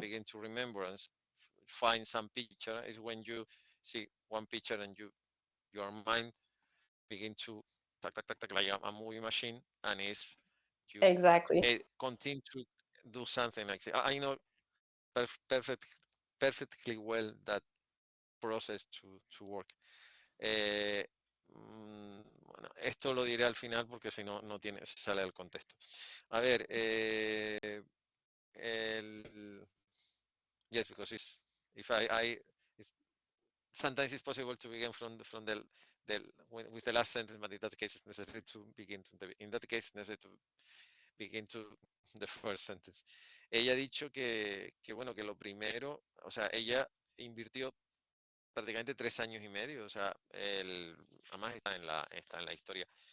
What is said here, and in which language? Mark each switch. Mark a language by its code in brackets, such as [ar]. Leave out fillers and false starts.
[en] begin to remember and find some picture, is when you see one picture and your mind begin to tack, tack, tack, tack, like a movie machine, and is you Exactly. continue to do something like that. I know perfect, perfectly well that process to work. [es] Eh, bueno, esto lo diré al final porque si no, no tiene, sale del contexto. A ver, el, [en] yes, because it's, if it's, sometimes it's possible to begin from the with the last sentence, but in that case, it's necessary to begin to, in that case, it's necessary to begin to the first sentence. [es] Ella ha dicho que bueno, que lo primero, o sea, ella invirtió prácticamente 3 años y medio, o sea, además está en la historia.